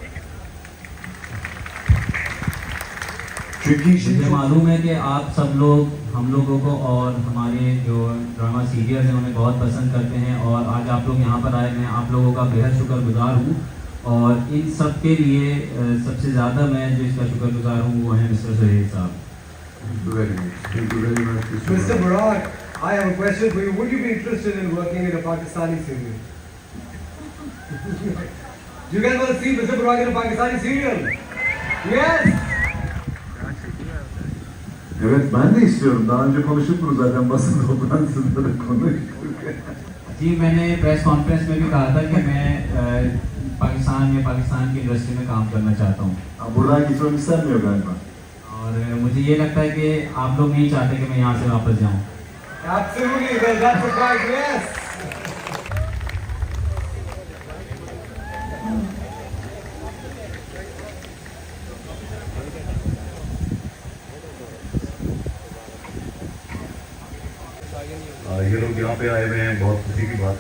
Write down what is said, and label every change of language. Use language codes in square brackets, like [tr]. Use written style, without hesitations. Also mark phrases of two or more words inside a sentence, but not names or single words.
[ur] مجھے معلوم ہے کہ آپ سب لوگ ہم لوگوں کو اور ہمارے جو [en] drama serial [ur] ہیں انہیں بہت پسند کرتے ہیں، اور آج آپ لوگ یہاں پر آئے، میں آپ لوگوں کا بے حد شکرگزار ہوں، اور ان سب کے لیے سب سے زیادہ میں جو اس کا شکرگزار ہوں وہ ہے مسٹر سہیل صاحب. [en] Thank you very much. Mr. Burak, I have a question for you. Would you be interested in working in a Pakistani serial? Do you guys want to see Mr. Burak in a Pakistani serial? Yes! [tr] Evet, ben de istiyorum. Daha önce konuştuk bunu zaten basın toplantısında da konuştuk. [ur] جی، میں نے [en] press conference [ur] میں بھی کہا تھا کہ میں پاکستان کی انڈسٹری میں کام کرنا چاہتا ہوں, [tr] Buradan gitmemi istemiyor galiba. [ur] اور مجھے یہ لگتا ہے کہ آپ لوگ نہیں چاہتے کہ میں یہاں سے واپس جاؤں. [en] Absolutely, well, that's a fact, yes! [ur] یہ لوگ یہاں پہ آئے ہوئے ہیں، بہت خوشی کی بات ہے.